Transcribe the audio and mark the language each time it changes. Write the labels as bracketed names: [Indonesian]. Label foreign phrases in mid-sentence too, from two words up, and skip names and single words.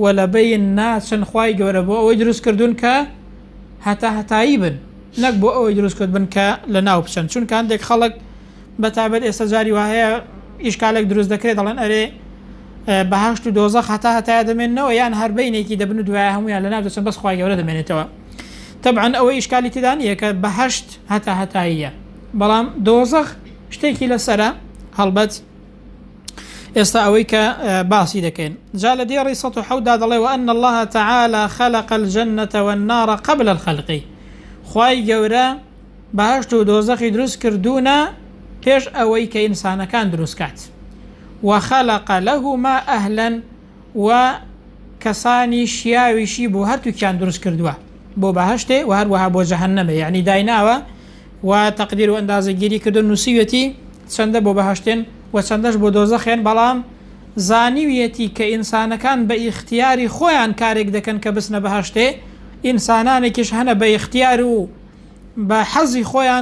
[Central Kurdish] لە بەین ناچن خوای گەورە بۆ ئەوەی دروست کردوون کە هەتا هەتایی بن نەک بۆ ئەوەی دروست کرد بن کە لە ناو بچن چونکە هەندێک خەڵک بە تایبەت ئێستا جاری وهەیە ئیشکالێک دروست دەکرێت دەڵێن ئەرێ بەهەشت و دۆزەخ هەتا هەتایە دەمێنەوە یان هەر بەینێکی دەبن و دوایە هەمویان لە ناو دەچن بەس خوای گەورە دەمێنێتەوە تەبعاً ئەوەی ئیشکالی تێدا نییە کە بەهەشت هەتا هەتاییە بەڵام دۆزەخ شتێکی لەسەرە هەڵبەت ئێستا ئەوەی کە باسی دەکەین جا لە دێڕی 107دا دەڵێ [Arabic] وأن الله تعالى خلق الجنة والنار قبل الخلق [Central Kurdish] خوای گەورە بەهەشت و دۆزەخی دروست کردوونە پێش ئەوەی کە ئینسانەکان دروست کات [Arabic] وخلق لهما أهلا [Central Kurdish] و کەسانی شیاویشی بۆ هەردووکیان دروست کردووە بۆ بەهەشتێ و هەروەها بۆ جەهەنەمە یعنی دایناوە و تەقدیر و ئەندازەگیری کردو نووسیوەتی چەندە بۆ بەهەشتێن و چەندەش بۆ دۆزەخێن بەڵام زانیویەتی کە ئینسانەکان بە ئیختیاری خۆیان کارێک دەکەن کە بچنە بەهەشتێ ئینسانانێکیش هەنە بە ئیختیار و بە حەزی خۆیان